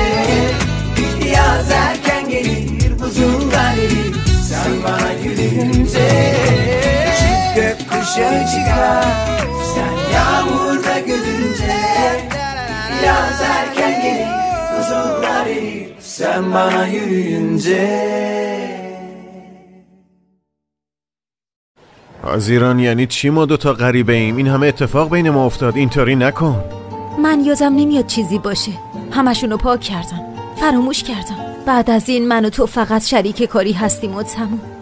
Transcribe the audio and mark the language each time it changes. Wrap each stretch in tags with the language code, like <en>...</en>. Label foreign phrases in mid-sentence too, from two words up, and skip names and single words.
<tr>Yaz erken gelir buzullar erir sen bana yürüyünce. Çift gökkuşağı çıkar sen yağmurda gülünce. Yaz erken gelir buzullar erir sen bana yürüyünce.</tr> <fa>حاضران یعنی چی ما دوتا غریبه ایم؟ این همه اتفاق بین ما افتاد، اینطوری نکن. من یادم نمیاد چیزی باشه. همشونو پاک کردم، فراموش کردم. بعد از این من و تو فقط شریک کاری هستیم و تموم.</fa>